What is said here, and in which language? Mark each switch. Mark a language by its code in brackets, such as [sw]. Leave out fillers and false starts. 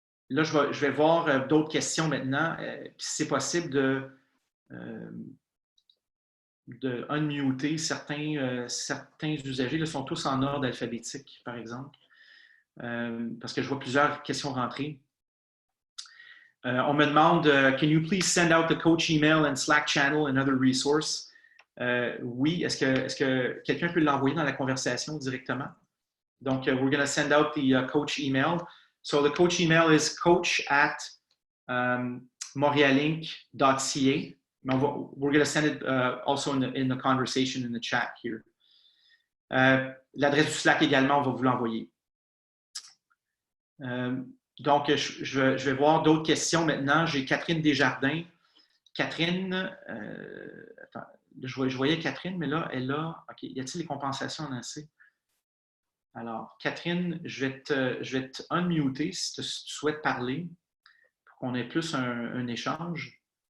[fr] Là, je vais voir d'autres questions maintenant. Si c'est possible unmuter certains usagers. Là, sont tous en ordre alphabétique, par exemple, parce que je vois plusieurs questions rentrer. On me demande [en] Can you please send out the coach email and Slack channel and other resource? [fr] Oui, est-ce que quelqu'un peut l'envoyer dans la conversation directement? [en] Donc, we're going to send out the coach email. So the coach email is coach@montrealink.ca. We're going to send it also in the conversation in the chat here. [fr] L'adresse du Slack également, on va vous l'envoyer. Donc, je vais voir d'autres questions maintenant. J'ai Catherine Desjardins. Catherine, attends, je voyais Catherine, mais là, elle a. OK, y a-t-il des compensations en AC? Alors, Catherine, je vais te unmuter si tu souhaites parler pour qu'on ait plus un échange.